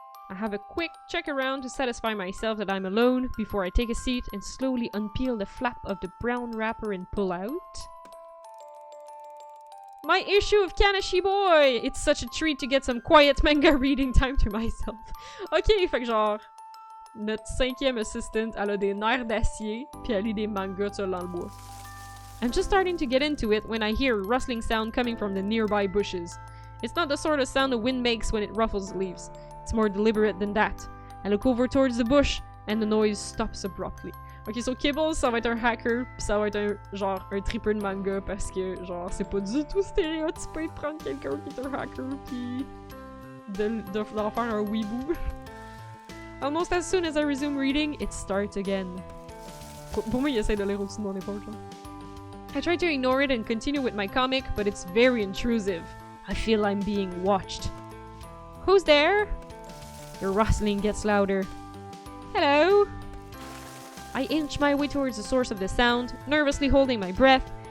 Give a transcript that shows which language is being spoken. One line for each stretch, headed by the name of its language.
English: I have a quick check around to satisfy myself that I'm alone before I take a seat and slowly unpeel the flap of the brown wrapper and pull out my issue of Kanashi Boy! It's such a treat to get some quiet manga reading time to myself.
French: Ok, fait que genre, notre 5e assistant, elle a des nerfs d'acier, puis elle lit des mangas seul dans le bois.
English: I'm just starting to get into it when I hear a rustling sound coming from the nearby bushes. It's not the sort of sound the wind makes when it ruffles the leaves. It's more deliberate than that. I look over towards the bush, and the noise stops abruptly.
French: Ok, so Kibbles, ça va être un hacker, pis ça va être un tripper de manga, parce que, genre, c'est pas du tout stéréotypé de prendre quelqu'un qui est un hacker, pis d'en faire un weeboo.
English: Almost as soon as I resume reading, it starts again.
French: Pour moi, il essaie de lire au-dessus de mon épaule, genre.
English: I try to ignore it and continue with my comic, but it's very intrusive. I feel I'm being watched. Who's there? The rustling gets louder. Hello? I inch my way towards the source of the sound, nervously holding my breath.